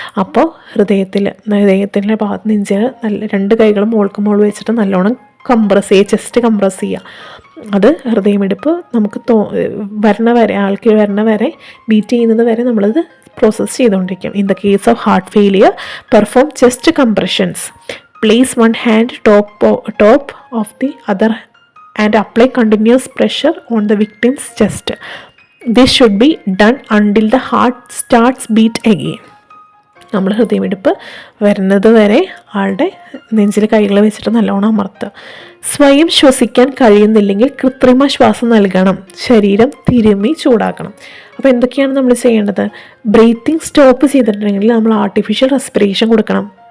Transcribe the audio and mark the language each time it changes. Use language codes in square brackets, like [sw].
[ml] അപ്പോൾ ഹൃദയത്തിൻ്റെ ഭാഗത്ത് നെഞ്ചിന് നല്ല രണ്ട് കൈകളും മോൾക്ക് മോൾ വെച്ചിട്ട് നല്ലോണം കംപ്രസ് ചെയ്യുക, ചെസ്റ്റ് കംപ്രസ് ചെയ്യുക. അത് ഹൃദയമിടിപ്പ് നമുക്ക് ആൾക്ക് വരണ വരെ ബീറ്റ് ചെയ്യുന്നത് വരെ നമ്മളത് പ്രോസസ്സ് ചെയ്തുകൊണ്ടിരിക്കും. [en] In the case of heart failure, perform chest compressions. Place one hand top of the other and apply continuous pressure on the victim's chest. This should be done until the heart starts beat again. [ml] നമ്മൾ ഹൃദയമിടിപ്പ് വരുന്നത് വരെ ആളുടെ നെഞ്ചിൽ കൈകൾ വെച്ചിട്ട് നല്ലോണം അമർത്തുക. സ്വയം ശ്വസിക്കാൻ കഴിയുന്നില്ലെങ്കിൽ കൃത്രിമ ശ്വാസം നൽകണം. ശരീരം തിരുമ്മി ചൂടാക്കണം. അപ്പോൾ എന്തൊക്കെയാണ് നമ്മൾ ചെയ്യേണ്ടത്? ബ്രീത്തിങ് സ്റ്റോപ്പ് ചെയ്തിട്ടുണ്ടെങ്കിൽ നമ്മൾ ആർട്ടിഫിഷ്യൽ റെസ്പിറേഷൻ കൊടുക്കണം.